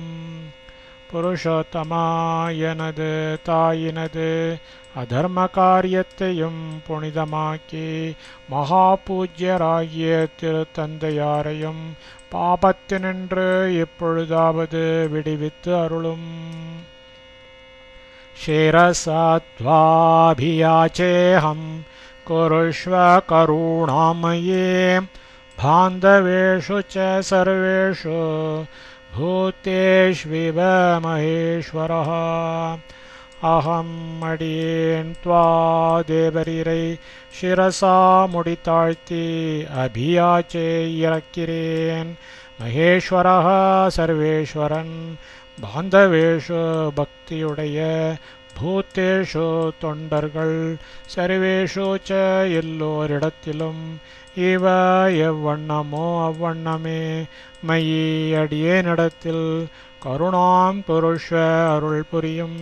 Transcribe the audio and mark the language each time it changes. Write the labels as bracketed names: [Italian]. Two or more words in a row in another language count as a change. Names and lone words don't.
[Tamil] புருஷோத்தமா எனது தாயினது அதர்ம காரியத்தையும் புனிதமாக்கி மகா பூஜ்யராகிய திருத்தந்தையாரையும் பாபத்தினின்று இப்பொழுதாவது விடுவித்து அருளும். [Sanskrit] शिरसात्वाभियाचेऽहं कुरुष्व करुणामये बान्धवेषु च सर्वेषु भूतेष्विव महेश्वरः. [Tamil] அகம் அடியேன் துவா தேவரீரை சிரசா முடித்தாழ்த்தி அபியாச்சே இறக்கிறேன். மகேஸ்வரः சர்வேஸ்வரன் பாந்தவேஷு பக்தியுடைய பூத்தேஷு தொண்டர்கள் [Sanskrit] सर्वेषु च [Tamil] எல்லோரிடத்திலும் இவ எவ்வண்ணமோ அவ்வண்ணமே மயி அடியேனிடத்தில் கருணாம் புருஷ அருள் புரியும்.